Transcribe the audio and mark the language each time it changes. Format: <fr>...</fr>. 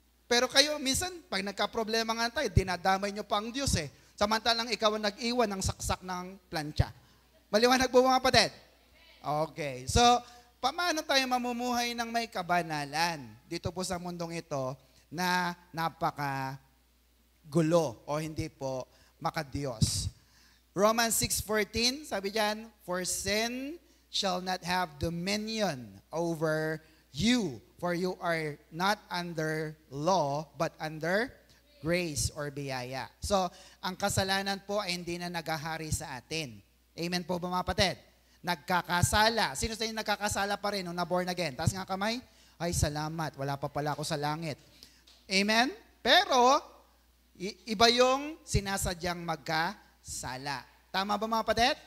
<tl>Pero kayo, minsan, pag nagka-problema nga tayo, dinadamay nyo pa ang Diyos eh. Samantalang ikaw ang nag-iwan ng saksak ng plancha. Maliwanag po mga kapatid? Okay. So, paano tayo mamumuhay ng may kabanalan dito po sa mundong ito na napaka-gulo o hindi po makadiyos?</tl> <en>Romans 6:14,</en> <tl>sabi diyan,</tl> <en>"For sin shall not have dominion over you, for you are not under law, but under grace or biyaya."</en> <tl>So, ang kasalanan po ay hindi na naghahari sa atin. Amen po ba mga kapatid? Nagkakasala. Sino sa inyo nagkakasala pa rin nung na-born again? Taas nga kamay. Ay, salamat. Wala pa pala ako sa langit. Amen? Pero, iba yung sinasadyang magkasala. Tama ba mga kapatid?</tl>